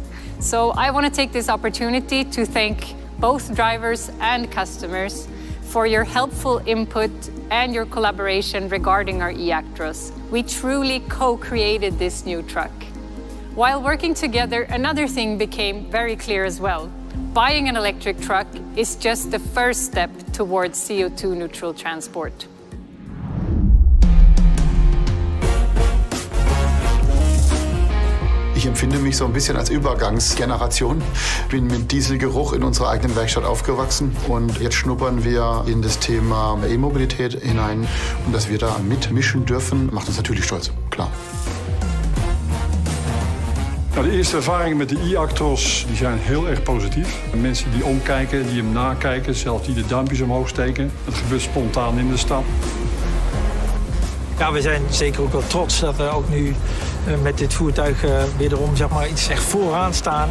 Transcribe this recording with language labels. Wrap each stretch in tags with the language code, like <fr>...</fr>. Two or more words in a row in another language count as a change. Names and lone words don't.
<en>So I want to take this opportunity to thank both drivers and customers for your helpful input and your collaboration regarding our e-Actros. We truly co-created this new truck. While working together, another thing became very clear as well. Buying an electric truck is just the first step towards CO2 neutral transport.</en> <de>Ich empfinde mich so ein bisschen als Übergangsgeneration. Bin mit Dieselgeruch in unserer eigenen Werkstatt aufgewachsen und jetzt schnuppern wir in das Thema E-Mobilität hinein. Und dass wir da mitmischen dürfen, macht uns natürlich stolz, klar.</de> <nl>Nou, de eerste ervaringen met de e-Actros zijn heel erg positief. Mensen die omkijken, die hem nakijken, zelfs die de duimpjes omhoog steken. Het gebeurt spontaan in de stad. Ja, we zijn zeker ook wel trots dat we ook nu met dit voertuig wederom zeg maar, iets echt vooraan staan.</nl>